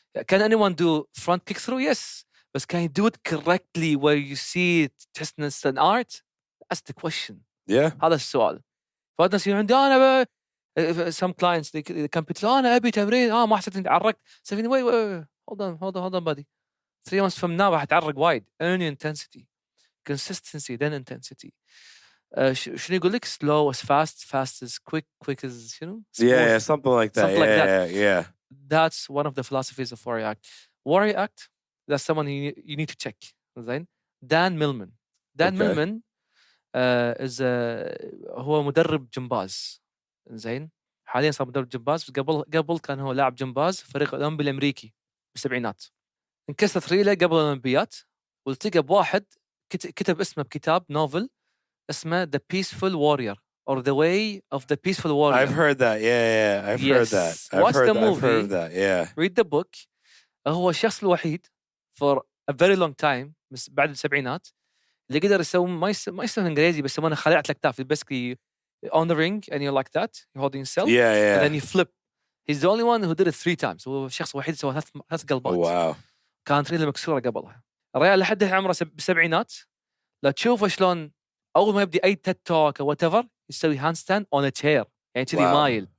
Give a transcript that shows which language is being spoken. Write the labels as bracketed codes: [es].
[en] Can anyone do front kick through? Yes. But can you do it correctly where you see it, testness and art? That's the question. Yeah. [ar] هذا السؤال. فهذا يصير عندي أنا [en] some clients they can put [ar] أنا أبي تمرين ما حسيت عرقت. [en] So wait. Hold on buddy. 3 months from now [ar] راح تعرق وايد. [en] Earn your intensity. Consistency then intensity. [ar] شنو يقول لك [en] slow as fast as quick as smooth. Yeah, something like that. Something like that. Yeah. That's one of the philosophies of warrior act. Warrior act, that's someone you need to check. [ar] زين. Dan Millman. Millman is هو مدرب جمباز. زين. حاليا صار مدرب جمباز، قبل كان هو لاعب جمباز فريق الأولمبي الأمريكي بالسبعينات. انكسرت ريله قبل الأولمبيات، والتقى بواحد كتب اسمه بكتاب نوفل اسمه The Peaceful Warrior or The Way of the Peaceful Warrior. [en] I've heard that. Yeah. I've heard that. Watch the movie. I've heard that. Yeah. Read the book. [ar] هو الشخص الوحيد [en] for a very long time [ar] بعد السبعينات اللي قدر يسوي ما يسمى انجليزي بس يسمونه خليعة الأكتاف. [en] Basically on the ring and you're like that, you're holding yourself. Yeah. And then you flip. He's the only one who did it 3 times. [ar] هو الشخص الوحيد سوى 3 قلبات. [en] Oh, wow. [ar] كانت ريله مكسورة قبلها. الرجال لحد عمره بالسبعينات لا تشوفه شلون أول ما يبدي أي TED talk أو whatever يسوي [en] handstand on a chair [ar] يعني كذي مايل.